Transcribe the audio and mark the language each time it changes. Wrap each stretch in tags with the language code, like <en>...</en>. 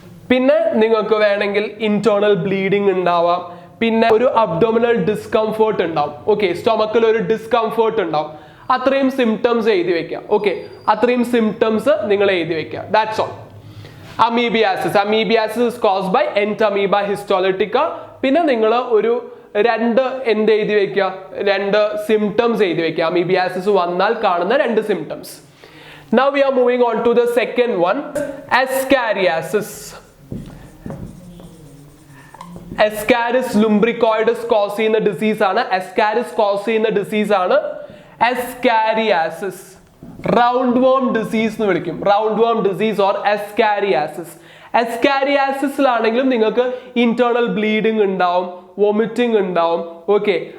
<ml>പിന്നെ നിങ്ങൾക്ക് വേണമെങ്കിൽ ഇന്റേണൽ ബ്ലീഡിങ് ഉണ്ടാവാം. പിന്നെ ഒരു അബ്ഡോമിനൽ ഡിസ്കംഫേർട്ട് ഉണ്ടാവും. ഓക്കെ, സ്റ്റൊമക്കിൽ ഒരു ഡിസ്കംഫേർട്ട് ഉണ്ടാവും. അത്രയും സിംറ്റംസ് എഴുതി വെക്കുക. ഓക്കെ, അത്രയും സിംറ്റംസ് നിങ്ങൾ എഴുതി വെക്കുക.</ml> <en>That's all.</en> <ml>Amoebiasis.</ml> <en>Amoebiasis is caused by entamoeba histolytica.</en> <ml>പിന്നെ നിങ്ങൾ ഒരു രണ്ട് എന്ത് എഴുതി വെക്കുക, രണ്ട് സിംറ്റംസ് എഴുതി വെക്കുക, അമീബിയാസിസ് വന്നാൽ കാണുന്ന രണ്ട് symptoms.</ml> <en>Now we are moving on to the second one, ascariasis.</en> <ml>Ascaris lumbricoides cause ചെയ്യുന്ന ഡിസീസ് ആണ്. Ascaris cause ചെയ്യുന്ന ഡിസീസ് ആണ് ascariasis. റൗണ്ട് വേം ഡിസീസ് എന്ന് വിളിക്കും. റൗണ്ട് വേം ഡിസീസ് ഓർ ascariasis. ascariasisലാണെങ്കിലും നിങ്ങൾക്ക് ഇന്റേണൽ ബ്ലീഡിങ് ഉണ്ടാവും, വോമിറ്റിംഗ് ഉണ്ടാവും, ഓക്കെ.</ml>